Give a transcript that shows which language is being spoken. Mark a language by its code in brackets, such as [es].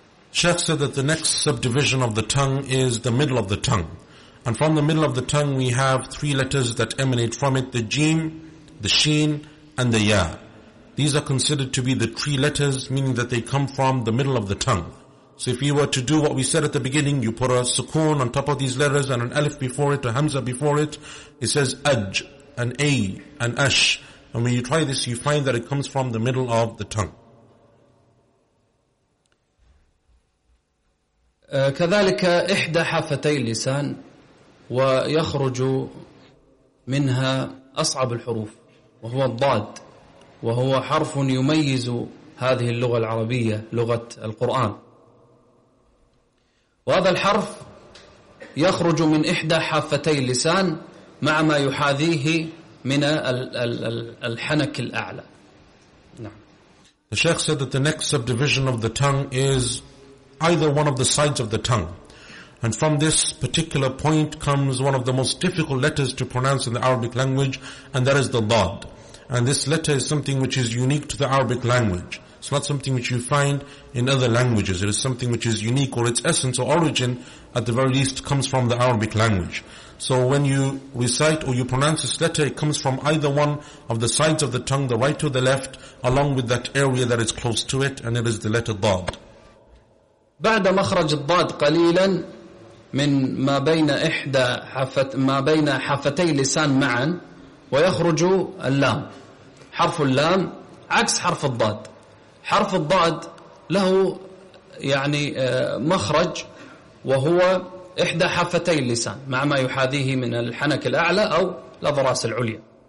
[en] Sheikh said that the next subdivision of the tongue is the middle of the tongue, and from the middle of the tongue we have three letters that emanate from it: the jim, the sheen, and the ya. These are considered to be the three letters, meaning that they come from the middle of the tongue. So if you were to do what we said at the beginning, you put a sukun on top of these letters and an alif before it, a hamza before it, it says aj, an a, an ash. And when you try this, you find that it comes from the middle of the tongue. [ar] كذلك إحدى حافتي اللسان ويخرج منها أصعب الحروف وهو الضاد، وهو حرف يميز هذه اللغة العربية، لغة القرآن. وهذا الحرف يخرج من إحدى حافتي اللسان مع ما يحاذيه من الحنك الأعلى. نعم. [en] The Sheikh said that the next subdivision of the tongue is either one of the sides of the tongue. And from this particular point comes one of the most difficult letters to pronounce in the Arabic language, and that is the dad. And this letter is something which is unique to the Arabic language. It's not something which you find in other languages. It is something which is unique, or its essence or origin, at the very least, comes from the Arabic language. So when you recite or you pronounce this letter, it comes from either one of the sides of the tongue, the right or the left, along with that area that is close to it, and it is the letter dad. [ar] بعد مخرج الضاد قليلا من ما بين حافتي لسان معا ويخرج اللام. حرف اللام عكس حرف الضاد. حرف الضاد له يعني مخرج وهو إحدى حافتي اللسان مع ما يحاذيه من الحنك الأعلى أو الأضراس العليا.